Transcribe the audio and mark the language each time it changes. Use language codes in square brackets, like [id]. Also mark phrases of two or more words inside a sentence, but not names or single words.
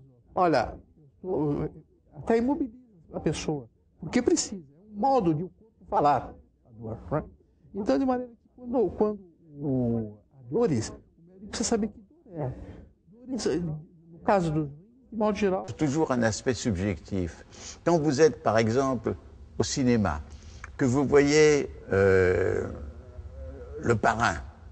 [pt] Olha, até imobiliza a pessoa, porque precisa. É um modo de o corpo falar a dor. Né? Então, de maneira que quando há dores, o médico precisa saber que dor é. Dores, no caso do de modo général. [fr] Toujours un aspect subjectif. Quand vous êtes, par exemple, au cinéma, que vous voyez Le Parrain,